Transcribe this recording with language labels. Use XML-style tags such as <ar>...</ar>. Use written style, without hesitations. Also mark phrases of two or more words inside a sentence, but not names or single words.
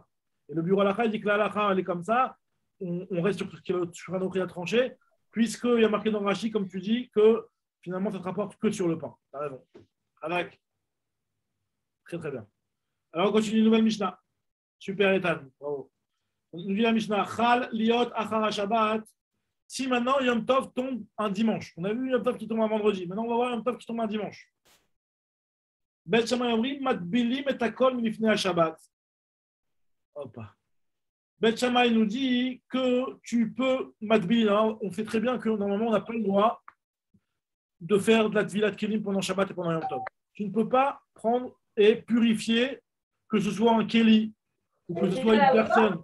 <fr>Et le bureau halakha, il dit que la halakha, elle est comme ça. On reste sur ce que le Shulchan Aruch a tranché, puisqu'il y a marqué dans le Rashi, comme tu dis, que finalement, ça ne te rapporte que sur le pain. Tu as raison. Radak. Très, très bien. Alors, on continue une nouvelle Mishnah. Super, Ethan. Bravo. On nous dit la Mishnah.</fr> <he>חל להיות אחר שבת.</he> <fr>Si maintenant Yom Tov tombe un dimanche. On a vu Yom Tov qui tombe un vendredi. Maintenant, on va voir Yom Tov qui tombe un dimanche.</fr> <he>בית שמאי אומרים מטבילין את הכל מלפני שבת.</he> <fr>Hop. Bet Shammai nous dit que tu peux matbil. On sait très bien que normalement, on n'a pas le droit de faire de la</fr> <he>טבילת כלים</he> <fr>pendant Shabbat et pendant Yom Tov. Tu ne peux pas prendre et purifier, que ce soit un keli ou que ce soit une personne.</fr>